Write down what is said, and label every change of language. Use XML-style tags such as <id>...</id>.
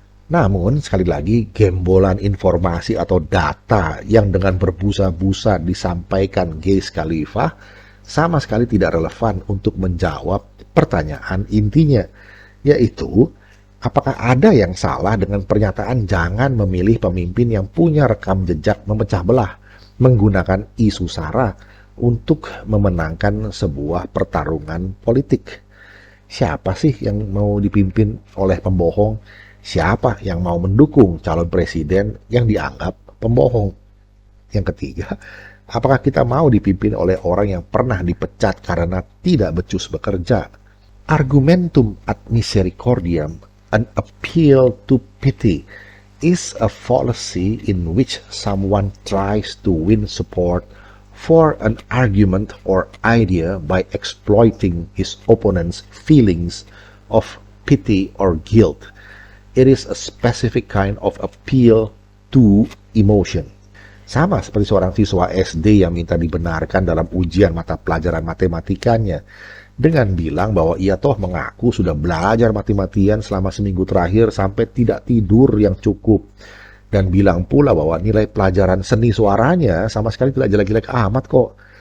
<id>Namun, sekali lagi, gembolan informasi atau data yang dengan berbusa-busa disampaikan Geis Khalifa sama sekali tidak relevan untuk menjawab pertanyaan intinya, yaitu apakah ada yang salah dengan pernyataan jangan memilih pemimpin yang punya rekam jejak memecah belah menggunakan isu SARA untuk memenangkan sebuah pertarungan politik? Siapa sih yang mau dipimpin oleh pembohong? Siapa yang mau mendukung calon presiden yang dianggap pembohong? Yang ketiga, apakah kita mau dipimpin oleh orang yang pernah dipecat karena tidak becus bekerja?</id> <en>Argumentum ad misericordiam, an appeal to pity, is a fallacy in which someone tries to win support for an argument or idea by exploiting his opponent's feelings of pity or guilt. It is a specific kind of appeal to emotion.</en> <id>Sama seperti seorang siswa SD yang minta dibenarkan dalam ujian mata pelajaran matematikanya dengan bilang bahwa ia toh mengaku sudah belajar mati-matian selama seminggu terakhir sampai tidak tidur yang cukup, dan bilang pula bahwa nilai pelajaran seni suaranya sama sekali tidak jelek-jelek amat kok.</id>